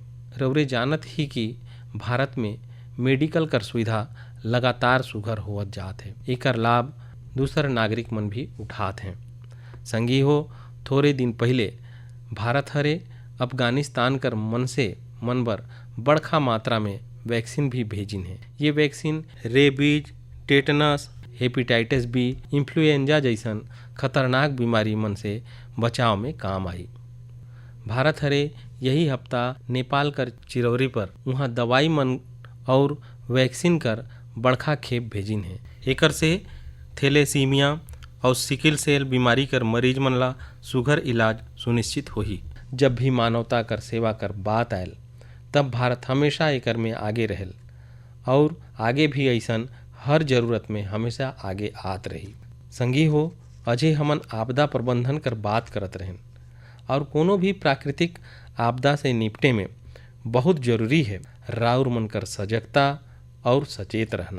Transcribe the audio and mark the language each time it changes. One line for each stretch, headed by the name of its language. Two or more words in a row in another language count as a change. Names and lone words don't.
Chhattisgarhi: रउरे जानत ही कि भारत में मेडिकल कर सुविधा लगातार सुघर होवत जात है। एकर लाभ दूसर नागरिक मन भी उठात हैं। संगी हो, थोड़े दिन पहले भारत हरे अफगानिस्तान कर मन बर बड़खा मात्रा में वैक्सीन भी भेजिन है। ये वैक्सीन रेबीज, टेटनस, हेपेटाइटिस बी, इन्फ्लुएंजा जैसन खतरनाक बीमारी मन से बचाव में काम आई। भारत हरे यही हफ्ता नेपाल कर चिरौरी पर वहाँ दवाई मन और वैक्सीन कर बड़खा खेप भेजिन है। एकर से थैलेसीमिया और सिकिल सेल बीमारी कर मरीज मन ला सुघर इलाज सुनिश्चित होही। जब भी मानवता कर सेवा कर बात आयल तब भारत हमेशा एकर में आगे रहेल और आगे भी ऐसन हर जरूरत में हमेशा आगे आत रही। संगी हो, अजय हमन आपदा प्रबंधन कर बात करत रहें और कोनो भी प्राकृतिक आपदा से निपटे में बहुत जरूरी है राउर मन कर सजगता और सचेत रहना।